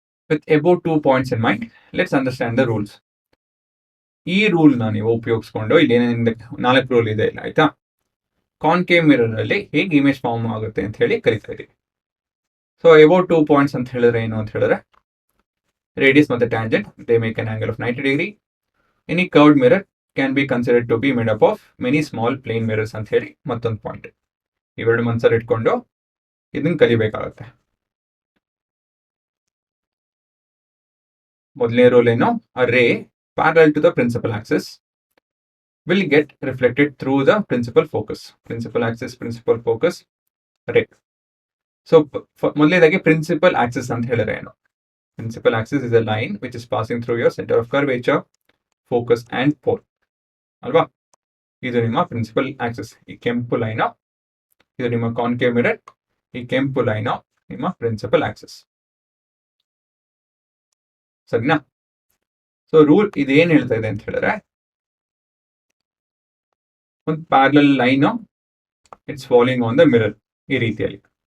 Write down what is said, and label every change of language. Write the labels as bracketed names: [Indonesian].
[English] With above 2 points in mind, let's understand the rules. [Kannada] ಈ ರೂಲ್ನ ನೀವು ಉಪಯೋಗಿಸ್ಕೊಂಡು ಇಲ್ಲಿ ಏನೇನಿದೆ 4 ರೂಲ್ ಇದೆ ಇಲ್ಲ ಆಯ್ತಾ. ಕಾನ್ಕೇವ್ ಮಿರರ್ ಅಲ್ಲಿ ಹೇಗೆ ಇಮೇಜ್ ಫಾರ್ಮ್ ಆಗುತ್ತೆ ಅಂತ ಹೇಳಿ ಕರಿತಾ ಇದೀವಿ. ಸೊ ಅಬೌವ್ 2 ಪಾಯಿಂಟ್ಸ್ ಅಂತ ಹೇಳಿದ್ರೆ ಏನು ಅಂತ ಹೇಳಿದ್ರೆ ರೇಡಿಯಸ್ ಮತ್ತೆ tangent [English] They make an angle of 90 degree. Any curved mirror can be considered to be made up of many small plane mirrors [Kannada] ಅಂತ ಹೇಳಿ ಮತ್ತೊಂದು ಪಾಯಿಂಟ್. [English] ಇವೆರಡು ಮನಸ್ಸಲ್ಲಿ ಇಟ್ಕೊಂಡು ಇದನ್ನ ಕಲಿಬೇಕಾಗುತ್ತೆ. [Kannada] ಮೊದಲನೇ ರೂಲ್ ಏನು, [English] A ray parallel to the principal axis will get reflected through the principal focus. Principal axis, principal focus, ray. [Kannada] So, ಮೊದಲನೇದಾಗಿ principal axis ಅಂತ ಹೇಳಿದ್ರೆ ಏನು? [English] Principal axis is a line which is passing through your center of curvature, focus and pole. [Kannada] ಅಲ್ವಾ? ಇದು ನಿಮ್ಮ principal axis. ಈ ಕೆಂಪು line ಇದು ನಿಮ್ಮ ಕಾನ್ಕೇವ್ ಮಿರರ್, ಈ ಕೆಂಪು ಲೈನ್ ನಿಮ್ಮ principal axis. ಸರಿನಾ? ಸೊ ರೂಲ್ ಇದೇನು ಹೇಳ್ತಾ ಇದೆ ಅಂತ ಹೇಳಿದ್ರೆ ಒಂದು parallel line [English] it's following on the mirror [Kannada] ಈ ರೀತಿಯಲ್ಲಿ.